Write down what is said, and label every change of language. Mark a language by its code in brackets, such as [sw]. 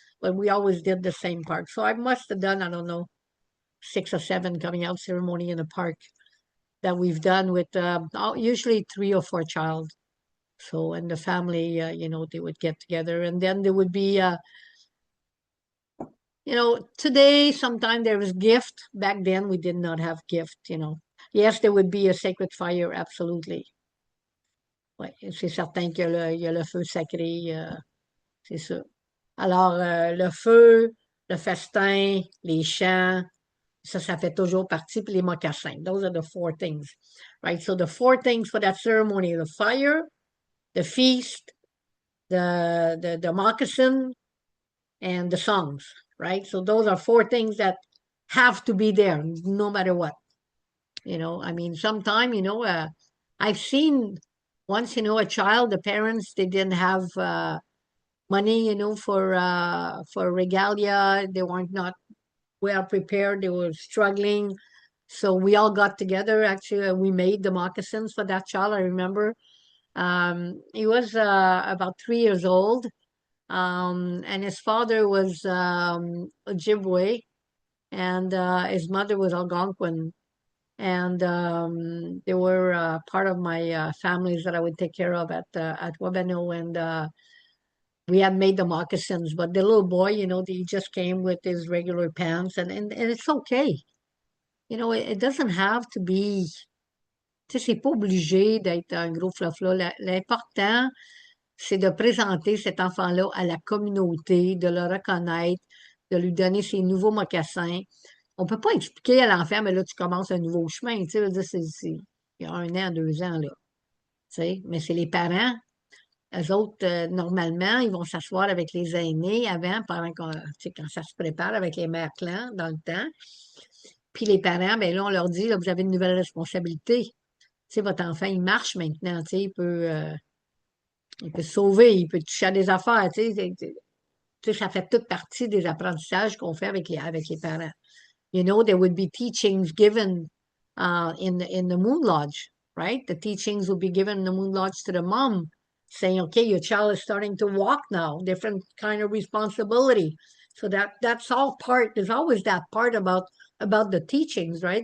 [en] But we always did the same park. So I must have done, I don't know, 6 or 7 coming out ceremony in the park that we've done with usually 3 or 4 child. So and the family, they would get together, and then there would be, today sometimes there was gift. Back then we did not have gift. Yes, there would be a sacred fire, absolutely. [fr] Ouais, c'est certain qu'il y a le feu sacré, c'est ça. Alors, le feu, le festin, les chants, ça fait toujours partie, puis les mocassins. [en] Those are the 4 things, right? So the 4 things for that ceremony: the fire, the feast, the moccasin, and the songs, right? So those are 4 things that have to be there no matter what. I mean, sometime, I've seen once, a child, the parents, they didn't have money, for regalia. They weren't not well prepared. They were struggling. So we all got together. Actually, we made the moccasins for that child. I remember he was about 3 years old, and his father was Ojibwe, and his mother was Algonquin. And they were part of my families that I would take care of at Wabeno, and we had made the moccasins. But the little boy, he just came with his regular pants, and it's okay. It doesn't have to be. [fr] Tu sais, c'est pas obligé d'être un gros flafla. L'important, c'est de présenter cet enfant-là à la communauté, de le reconnaître, de lui donner ses nouveaux mocassins. On peut pas expliquer à l'enfant, mais là, tu commences un nouveau chemin. Tu sais, je veux dire, il y a 1 an, 2 ans, là. Tu sais, mais c'est les parents. Eux autres, normalement, ils vont s'asseoir avec les aînés avant, tu sais, quand ça se prépare avec les mères clans dans le temps. Puis les parents, ben là, on leur dit, là, vous avez une nouvelle responsabilité. Tu sais, votre enfant, il marche maintenant, tu sais, il peut se sauver, il peut toucher à des affaires, tu sais, ça fait toute partie des apprentissages qu'on fait avec les parents. [en] There would be teachings given in the Moon Lodge, right? The teachings will be given in the Moon Lodge to the mom, saying, okay, your child is starting to walk now, different kind of responsibility. So that's all part, there's always that part about the teachings, right?